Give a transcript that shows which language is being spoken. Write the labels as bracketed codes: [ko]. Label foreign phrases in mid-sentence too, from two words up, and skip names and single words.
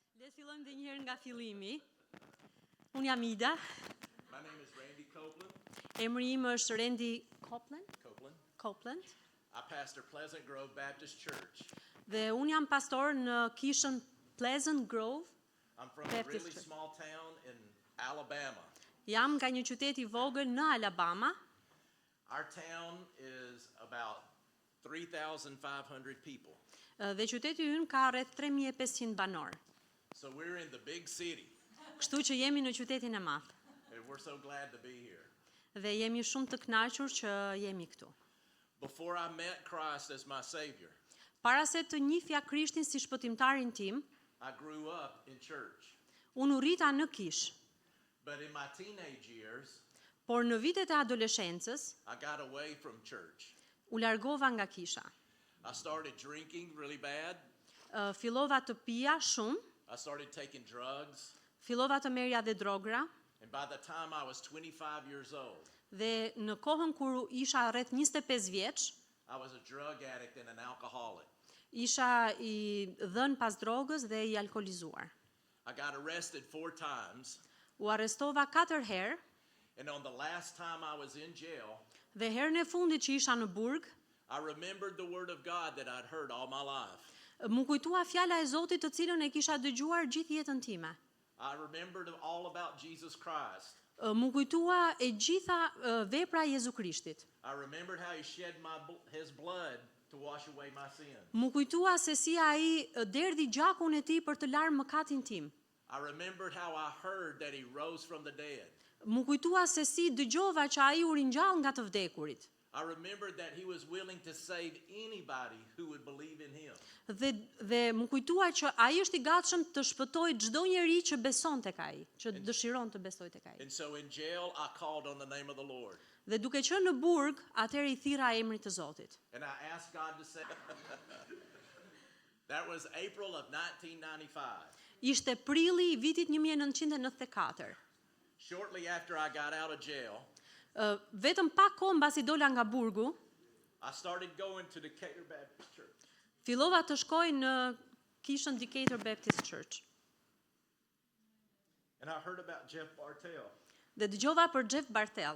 [sq] Le fillojmë dhe njëherë nga fillimi. Unë jam Ida. [en] My name is Randy Copeland. [sq] Emri im është Randy Copeland. Copeland. [en] I pastor Pleasant Grove Baptist Church. [sq] Dhe unë jam pastor në kishën Pleasant Grove. [en] I'm from a really small town in Alabama. [sq] Jam nga një qytet I vogël në Alabama. [en] Our town is about 3,500 people. [sq] Dhe qyteti ynë ka rreth 3.500 banor. [en] So we're in the big city. [sq] Kështu që jemi në qytetin e madh. [en] And we're so glad to be here. [sq] Dhe jemi shumë të kënaqur që jemi këtu. [en] Before I met Christ as my Savior, [sq] Para se të njihja Krishtin si shpëtimtarin tim, [en] I grew up in church. [sq] unë u rrita në kishë. [en] But in my teenage years, [sq] Por në vitet e adoleshencës, [en] I got away from church. [sq] u largova nga kisha. [en] I started drinking really bad. [sq] Fillova të pija shumë, [en] I started taking drugs. [sq] fillova të merja dhe drogra, [en] And by the time I was 25 years old, [sq] dhe në kohën kur isha rreth 25 vjeç, [en] I was a drug addict and an alcoholic. [sq] isha I dhënë pas drogës dhe I alkolizuar. [en] I got arrested 4 times, [sq] U arrestova 4 herë [en] and on the last time I was in jail, [sq] dhe herën e fundit që isha në burg, [en] I remembered the word of God that I'd heard all my life. [sq] më kujtua fjala e Zotit të cilën e kisha dëgjuar gjithë jetën time. [en] I remembered all about Jesus Christ. [sq] Më kujtua e gjitha vepra e Jezu Krishtit. [en] I remembered how he shed his blood to wash away my sin. [sq] Më kujtua se si ai derdhi gjakun e tij për të larë mëkatin tim. [en] I remembered how I heard that he rose from the dead. [sq] Më kujtua se si dëgjova që ai u ringjall nga të vdekurit. [en] I remembered that he was willing to save anybody who would believe in him. [sq] Dhe më kujtua që ai është I gatshëm të shpëtojë çdo njeri që beson tek ai, që dëshiron të besojë tek ai. [en] And so in jail, I called on the name of the Lord. [sq] Dhe duke qenë në burg, atëherë I thirra emrin të Zotit. [en] And I asked God to save. That was April of 1995. [sq] Ishte prilli I vitit 1994. [en] Shortly after I got out of jail, [sq] Vetëm pak kohë mbasi dola nga burgu, [en] I started going to Decatur Baptist Church. [sq] fillova të shkoj në kishën Decatur Baptist Church. [en] And I heard about Jeff Bartell. [sq] Dhe dëgjova për Jeff Bartell.